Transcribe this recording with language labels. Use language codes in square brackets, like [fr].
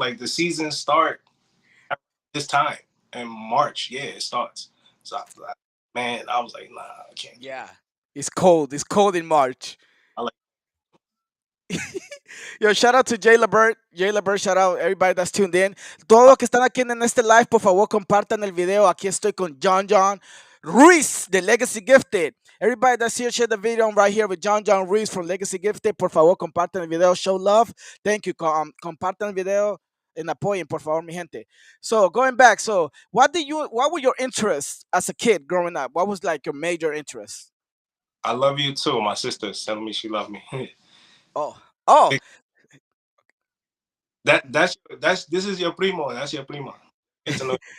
[en] Like the season start this time in March. Yeah, it starts. So man, I was like, nah, I can't do it. Yeah, it's cold. It's cold in March. I like Yo, shout out to Jay Labert. Jay Labert, shout out everybody that's tuned in. [es] Todos los que están aquí en este live, por favor, compartan el video. Aquí estoy con John Ruiz de Legacy Gifted. [en] Everybody that's here, share the video. I'm right here with John Ruiz from Legacy Gifted. [es] Por favor, compartan el video. [en] Show love. Thank you. [es] Compartan el video and apoyen, por favor, mi gente. [en] So going back, so what were your interests as a kid growing up? What was like your major interest? I love you too. My sister's telling me she loved me. Oh, oh, That's this is your primo. That's your prima. Get to know.